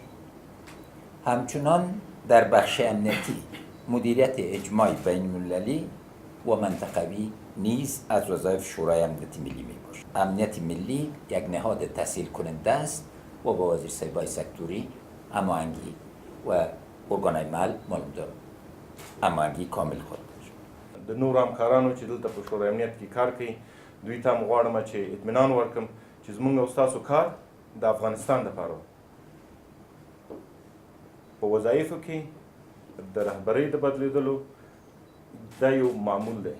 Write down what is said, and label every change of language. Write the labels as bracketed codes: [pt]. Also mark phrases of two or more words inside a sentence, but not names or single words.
[fa] همچنان در بخش امنیتی مدیریت اجماع بین‌المللی و منطقوی نیز از وظایف شورای امنیت ملی می باشد. امنیت ملی یک نهاد تسهیل کننده است و با وزیرسازی سکتوری هماهنگی و ارگانهای محل معلوم دارد. هماهنگی کامل خود داشت. [ps] د نورو همکارانو چې دلته په شورای امنیت کې کار کوي دوی ته هم غواړم چې اطمینان ورکړم چې زموږ او ستاسو کار د افغانستان دپاره په وظایفو کې د رهبرۍ د بدلیدلو دا یو معمول دی.